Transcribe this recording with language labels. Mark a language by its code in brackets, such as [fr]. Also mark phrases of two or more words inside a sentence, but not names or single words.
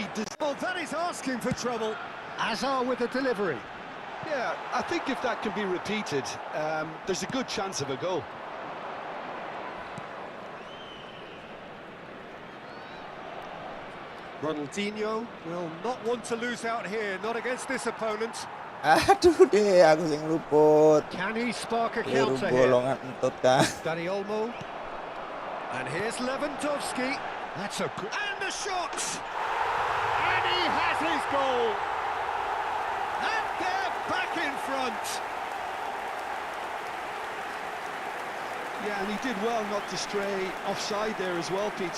[en] Well, that is asking for trouble, as are with the delivery. Yeah, I think if that can be repeated, there's a good chance of a goal. Ronaldinho will not want to lose out here, not against this opponent. [jv] Aduh deh, aku sing luput. [en] Can he spark a [jv] Liru [en] counter here? [jv] bolongan entut kan. [en] Dani Olmo. And here's Lewandowski. That's a good... And the shot! And he has his goal! And they're back in front! Yeah, and he did well not to stray offside there as well, Peter.